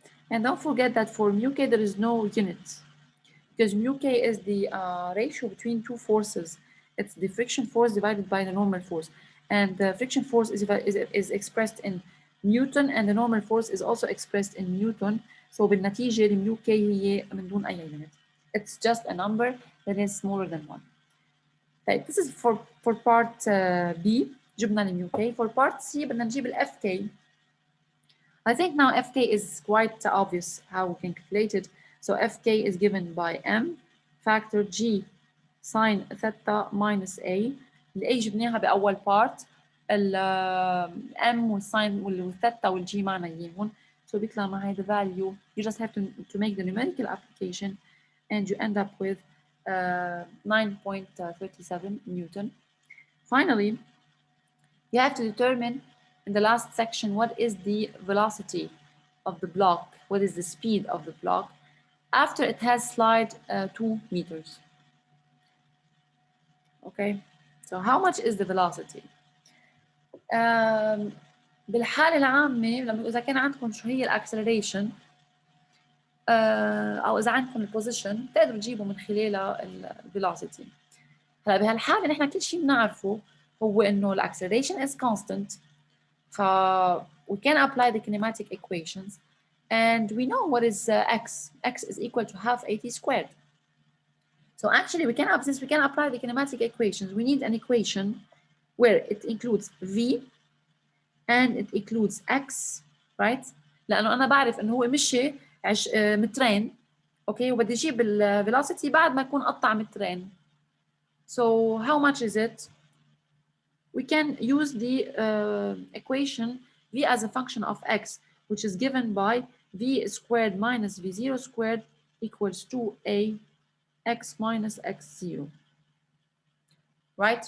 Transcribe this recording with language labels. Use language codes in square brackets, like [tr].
[en] And don't forget that for mu k there is no unit, because mu k is the ratio between two forces. It's the friction force divided by the normal force, and the friction force is expressed in Newton, and the normal force is also expressed in Newton. [ar] So بالنتيجة mu k هي من دون أي unit. [en] It's just a number that is smaller than 1. طيب this is for part B [ar] جبنا ال mu k. [en] For part C [ar] بدنا نجيب ال fk. [en] I think now fk is quite obvious how we can calculate it. So fk is given by m factor g sine theta minus a. [ar] ال a جبناها بأول part. ال m والساين والثeta والg معنا إياهم. [en] So [ar] بيطلع معي [en] the value. You just have to make the numerical application, and you end up with 9.37 Newton. Finally, you have to determine in the last section what is the velocity of the block, what is the speed of the block after it has slid 2 meters. Okay, so how much is the velocity? [ar] بالحالة العامة لما إذا كان عندكم شو هي الأكسلريشن أو إذا عندكم البوزيشن تقدروا تجيبوا من خلالها الفيلوسيتي. هلا بهالحالة نحن كل شيء بنعرفه هو إنه الأكسلريشن [en] is constant. ف we can apply the kinematic equations and we know what is x. X is equal to half at squared. So actually we can, since we can apply the kinematic equations, we need an equation where it includes v and it includes x, right? [ar] لأنه أنا بعرف إنه هو مشي مترين، okay، وبدي أجيب velocity بعد ما يكون قطع مترين. [en] So how much is it? We can use the equation v as a function of x, which is given by v squared minus v0 squared equals 2a x minus x0. Right?